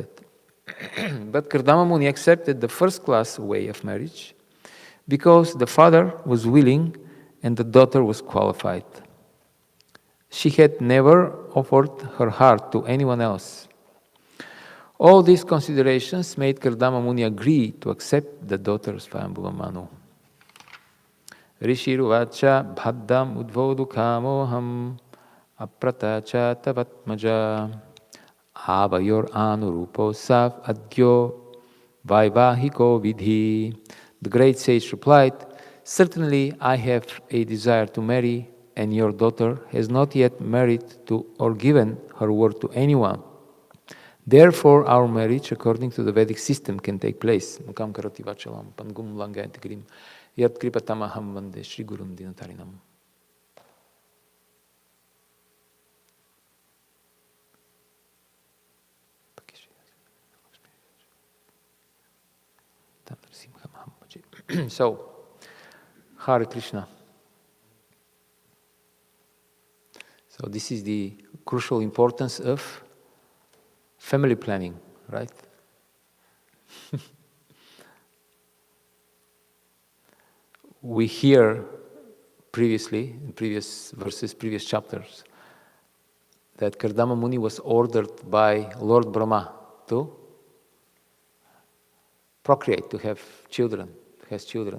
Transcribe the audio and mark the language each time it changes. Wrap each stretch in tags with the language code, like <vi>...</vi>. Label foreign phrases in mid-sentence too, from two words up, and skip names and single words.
<en>But Kardama Muni accepted the first-class way of marriage because the father was willing and the daughter was qualified. She had never offered her heart to anyone else. All these considerations made Kardama Muni agree to accept the daughter of Swayambhuva Manu.</en> <sa>ऋषिरुवाच बाढम् उद्वोढुकामोऽहम् अप्रत्ता च तवात्मजा आवयोरनुरूपोऽसौ आद्यो वैवाहिको विधिः.</sa> <en>The great sage replied, certainly I have a desire to marry, and your daughter has not yet married to or given her word to anyone. Therefore, our marriage, according to the Vedic system, can take place.</en> <sa>मूकं करोति वाचालं, पङ्गुं लङ्घयते गिरिम्, यत्कृपा तमहं वन्दे श्रीगुरुं दीनतारणम्.</sa> <en>So, Hare Krishna. So this is the crucial importance of family planning, right? We hear previously, in previous verses, previous chapters, that Kardama Muni was ordered by Lord Brahma to procreate, to have children, has children.</en>